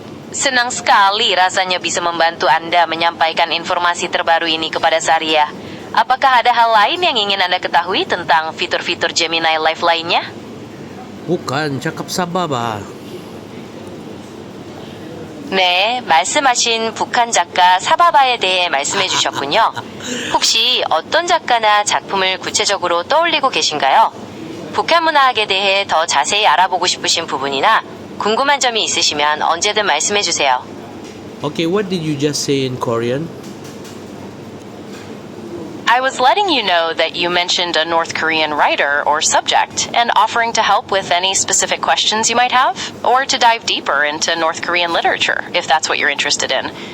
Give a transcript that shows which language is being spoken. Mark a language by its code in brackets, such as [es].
[id] Senang sekali rasanya bisa membantu Anda menyampaikan informasi terbaru ini kepada Saria. Apakah ada hal lain yang ingin Anda ketahui tentang fitur-fitur Gemini Live lainnya? Bukan, cakap sabar ba? [ko] 네, 말씀하신 북한 작가 사바바에 대해 말씀해 주셨군요. 혹시 어떤 작가나 작품을 구체적으로 떠올리고 계신가요? 북한 문화학에 대해 더 자세히 알아보고 싶으신 부분이나 궁금한 점이 있으시면 언제든 말씀해 주세요. [en] Okay, what did you just say in Korean? I was letting you know that you mentioned a North Korean writer or subject and offering to help with any specific questions you might have, or to dive deeper into North Korean literature, if that's what you're interested in.